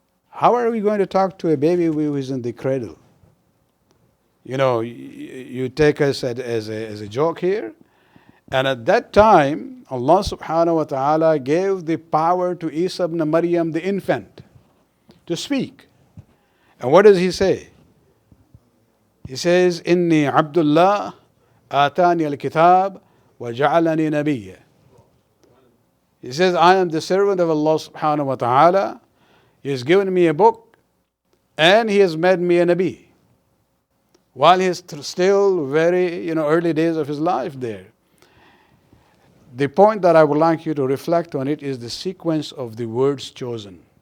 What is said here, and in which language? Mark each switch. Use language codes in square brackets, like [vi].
[en] How are we going to talk to a baby who is in the cradle? You take us as a joke here. And at that time, Allah subhanahu wa ta'ala gave the power to Isa ibn Maryam, the infant, to speak. And what does he say? He says, [ar] إِنِّي عَبْدُ اللَّهِ آتَانِيَ الْكِتَابِ وَجَعَلَنِي نَبِيًّا. [en] He says, I am the servant of Allah subhanahu wa ta'ala. He has given me a book and He has made me a Nabi. While he is still very, early days of his life there. The point that I would like you to reflect on it is the sequence of the words chosen.